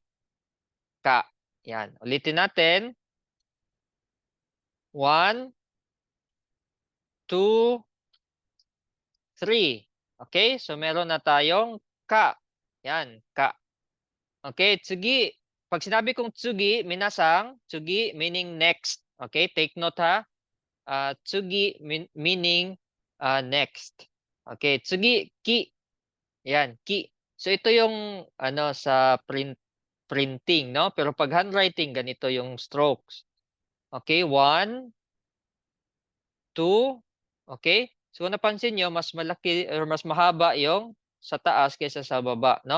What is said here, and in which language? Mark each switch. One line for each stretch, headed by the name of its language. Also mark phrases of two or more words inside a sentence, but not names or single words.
Filipino: Ka. Yan. Ulitin natin. 1, 2, 3. Okay? So meron na tayong ka. Yan, ka. Okay, tsugi. Pag sinabi kong tsugi, minasang, tsugi
English: meaning next.
Filipino: Okay, take note ha. Tsugi
English: meaning next.
Filipino: Okay, tsugi,
Japanese: ki.
Filipino: Yan, ki. So ito yung ano sa printing, no? Pero pag handwriting, ganito yung strokes. Okay, 1, 2, okay? So kung napansin nyo, mas malaki or mas mahaba yung sa taas kaysa sa baba, no?